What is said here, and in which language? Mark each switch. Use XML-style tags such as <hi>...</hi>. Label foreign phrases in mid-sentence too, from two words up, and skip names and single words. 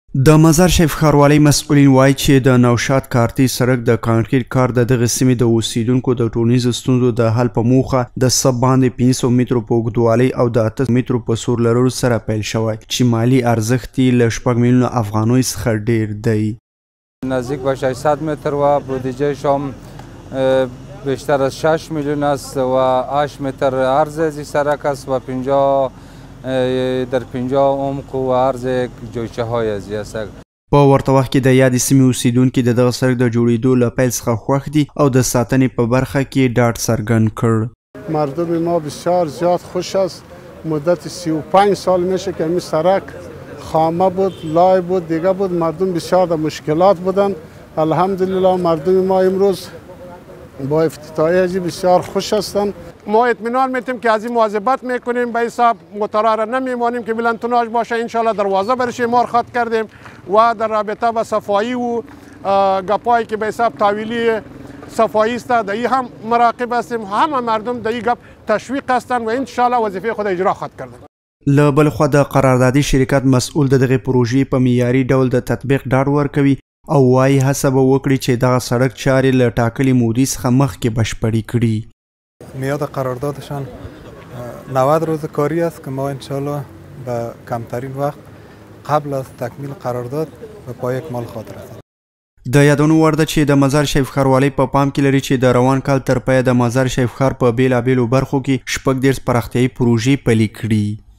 <ps>د مزار شریف ښاروالۍ مسؤلین وایي چې د نوشاد کارتي سړک د کانکریټ کار د دغه سیمې د اوسیدونکو د ټولنیزو ستونزو د حل په موخه د څه باندې 500 مترو په اوږدوالۍ او د 8 مترو په سور لرلو سره پیل شوی چې مالی ارزښت یې له 6 میلیونه افغانیو څخه ډیر دی.</ps> <fa>نزدیک به 600 متر و بودجه شام بیشتر از 6 میلیون است و 8 متر عرض از سرک است و 50 در 50 عمق و عرض جویچه های از است.</fa> <ps>په ورته وخت کې د یادې سیمې اوسیدونکي د دغه سړک د جوړېدو له پیل څخه خوښ دي او د ساتنې په برخه کې ډاډ څرګند کړ.</ps> <fa>مردم ما بسیار زیاد خوش است. مدت 35 سال میشه که این سرک خامه بود، لای بود، دیگه بود. مردم بسیار در مشکلات بودن. الحمدلله مردم ما امروز با افتتاحیه بسیار خوش هستند. ما اطمینان میتیم که از این مواظبت میکنیم، به حساب موتورها را نمیمانیم که بلندتوناژ باشه. انشالله دروازه برش مار خط کردیم و در رابطه با صفایی و گپایی که به حساب تاویلی صفایی است در این هم مراقب هستیم. همه مردم در این گپ تشویق هستند و انشالله وظیفه خود اجرا خواهد کرد.</fa> <ps>له بل خوا د قراردادي شرکت مسؤل د دغه پروژې په معیاري ډول د تطبیق ډاډ ورکوي او وايي هڅه به وکړي چې دغه سړک چارې له ټاکلې مودې څخه مخکې بشپړې کړي.</ps> <fa>میاد قراردادشان 90 روز کاری است که ما انشالله به کمترین وقت قبل از تکمیل قرارداد به پای اکمال خواهد رسید.</fa> <ps>د یادونو وړ ده چې د مزار شریف ښاروالۍ په پام کې لري چې د روان کال تر پایه د مزار شریف ښار په بیلابیلو برخو کې 36 پراختیایي پروژې پلي کړي.</ps>